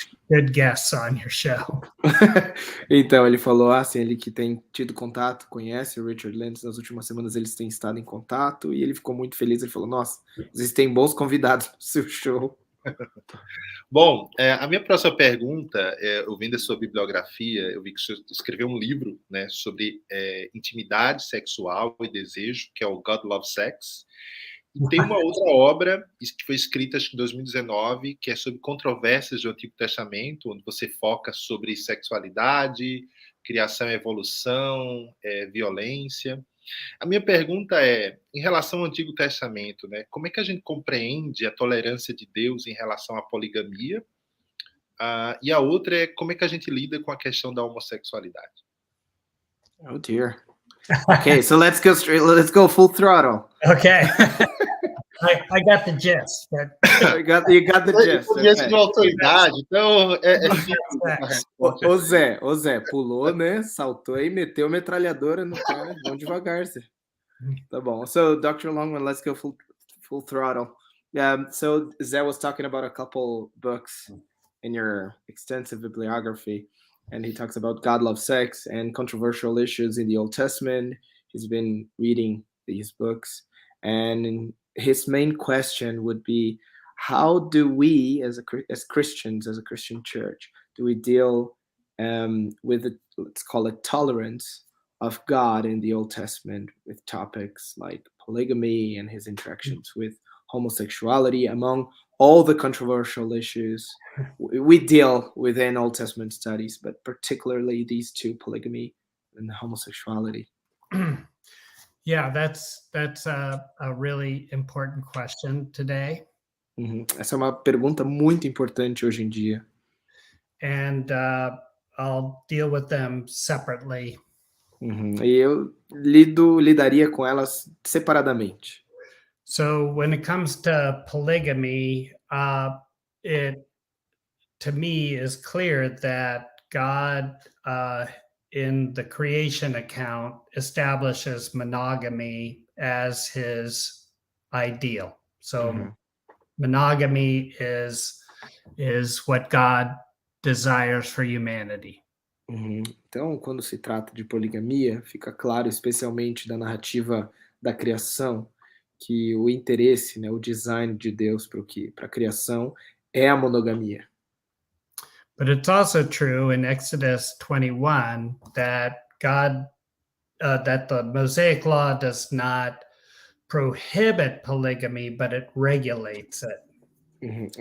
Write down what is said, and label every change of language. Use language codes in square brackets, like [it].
[en] Good guests on your show. [pt] Então, ele falou assim, ele que tem tido contato, conhece o Richard Lintz, nas últimas semanas eles têm estado em contato, e ele ficou muito feliz, ele falou, nossa, vocês têm bons convidados no seu show. Bom, a minha próxima pergunta, eu vendo a sua bibliografia, eu vi que você escreveu um livro, né, sobre intimidade sexual e desejo, que é o God Loves Sex. E tem uma outra obra que foi escrita, acho que em 2019, que é sobre controvérsias do Antigo Testamento, onde você foca sobre sexualidade, criação e evolução, violência. A minha pergunta é, em relação ao Antigo Testamento, né, como é que a gente compreende a tolerância de Deus em relação à poligamia? E a outra é como é que a gente lida com a questão da homossexualidade? [en] Oh dear. Okay, so let's go full throttle. Okay. I got the gist. But... you got the gist. [pt] Eu conheço de autoridade, então... Ô Zé, pulou, né? Saltou e meteu metralhadora no cara. Vamos devagar, Zé. Tá bom. [en] So, Dr. Longman, let's go full throttle. So, Zé was talking about a couple books in your extensive bibliography. And he talks about God loves sex and controversial issues in the Old Testament. He's been reading these books. And his main question would be, how do we, as Christians, as a Christian church, do we deal with, let's call it, tolerance of God in the Old Testament with topics like polygamy and his interactions with homosexuality, among all the controversial issues we deal within Old Testament studies, but particularly these two, polygamy and homosexuality? Yeah, that's a really important question today. [pt] Essa é uma pergunta muito importante hoje em dia. [en] And I'll deal with them separately. [pt] E eu lidaria com elas separadamente. [en] So when it comes to polygamy, it to me is clear that God in the creation account establishes monogamy as his ideal. So monogamy is what God desires for humanity. [pt] Então, quando se trata de poligamia, fica claro, especialmente da narrativa da criação, que o interesse, né, o design de Deus para a criação é a monogamia. [en] But it's also true in Exodus 21 that that the Mosaic Law does not prohibit polygamy, but it regulates it.